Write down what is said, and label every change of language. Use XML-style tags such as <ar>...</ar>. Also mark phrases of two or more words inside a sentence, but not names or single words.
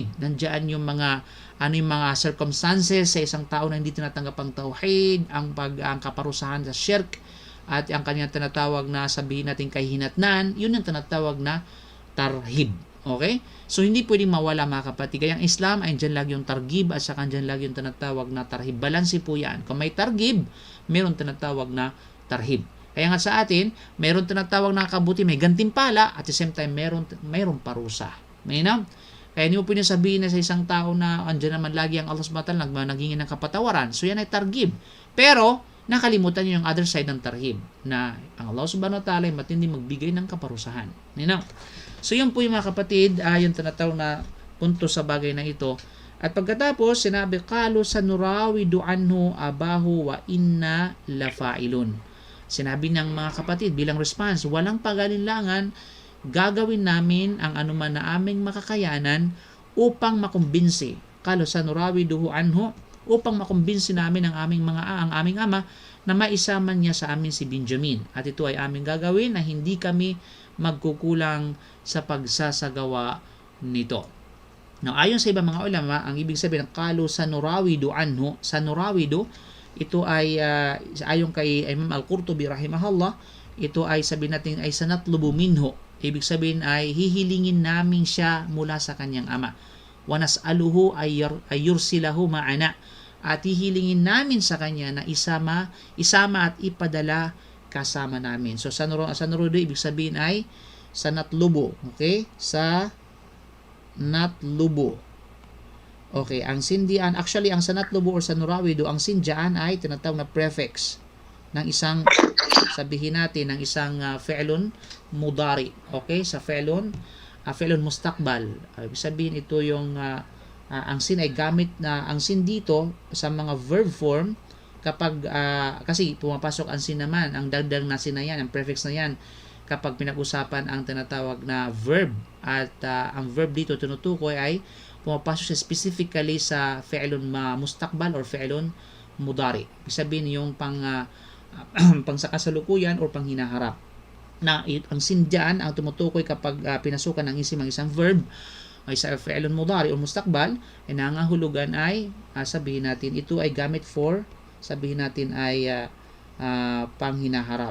<tl>Nandiyan yung mga circumstances sa isang tao na hindi tinatanggap ang tauhid, ang kaparusahan sa shirk, at ang kanyang tinatawag na sabihin natin kahinatnan, yun yung tinatawag na tarhib. Okay? So hindi pwedeng mawala, mga kapatid. Kaya ang Islam ay dyan lagi yung targib at saka dyan lagi yung tinatawag na tarhib. Balansi po yan. Kung may targib, meron tinatawag na tarhib. Kaya nga sa atin, meron tinatawag na kabuti, may gantimpala,</tl> <en>at the same time,</en> <tl>meron parusa. Mainam? Kaya hindi mo pwede sabihin na sa isang tao na andyan naman lagi ang</tl> <ar>الله سبحانه وتعالى</ar> <tl>nagingin ng kapatawaran. So yan ay targib. Pero, nakalimutan niyo yung</tl> <en>other side</en> <tl>ng tarhib, na ang</tl> <ar>الله سبحانه وتعالى</ar> <tl>ay matindi magbigay ng kaparusahan. Mainam? So yun po yung mga kapatid, yung tinatawag na punto sa bagay na ito. At pagkatapos, sinabi,</tl> <ar>قالوا سنراود عنه أباه وإنا لفاعلون.</ar> <tl>Sinabi ng mga kapatid bilang response, walang pag-alinlangan, gagawin namin ang anuman na aming makakayanan upang makumbinsi.</tl> <ar>قالوا سنراوده عنه,</ar> <tl>upang makumbinsi namin ang aming ama na maisama niya sa amin si Benjamin. At ito ay aming gagawin na hindi kami magkukulang sa pagsasagawa nito. Now, ayon sa ibang mga ulama, ang ibig sabihin ng</tl> <ar>قالوا سنراود عنه,</ar> <tl>sanurawidu, ito ay ayon kay Imam Al-Qurtubi rahimahullah, ito ay sabihin natin ay</tl> <ar>سنطلب منه.</ar> <tl>Ibig sabihin ay hihilingin namin siya mula sa kanyang ama.</tl> <ar>ونسأله أن يرسله معنا.</ar> <tl>At hihilingin namin sa kanya na isama at ipadala kasama namin. So sanrudo ibig sabihin ay sanatlubu. Okay? Sa natlubu. Okay, ang sindian, actually ang sanatlubu or sanurawido, ang sindian ay tinatawag na prefix ng isang, sabihin natin, ng isang</tl> <ar>فعل مضارع.</ar> <tl>Okay, sa</tl> <ar>فعل مستقبل.</ar> <tl>Ibig sabihin ito yung ang sin ay gamit na, ang sin dito sa mga</tl> <en>verb form</en> <tl>kapag kasi pumapasok ang sin naman, ang dagdag na sin na yan, ang prefix na yan kapag pinag-usapan ang tinatawag na verb, at ang verb dito tinutukoy ay pumapasok siya specifically sa</tl> <ar>فعل مستقبل</ar> <tl>or</tl> <ar>فعل مضارع.</ar> <tl>Ibig sabihin yung pang sa kasalukuyan or pang hinaharap. Na ang sin dyan, ang tumutukoy kapag pinasukan ng isim ang isang verb ay sa</tl> <ar>فعل مضارع</ar> <tl>o mustaqbal, ay nangangahulugan ay sabihin natin ito ay gamit for, sabihin natin ay pang hinaharap.</tl>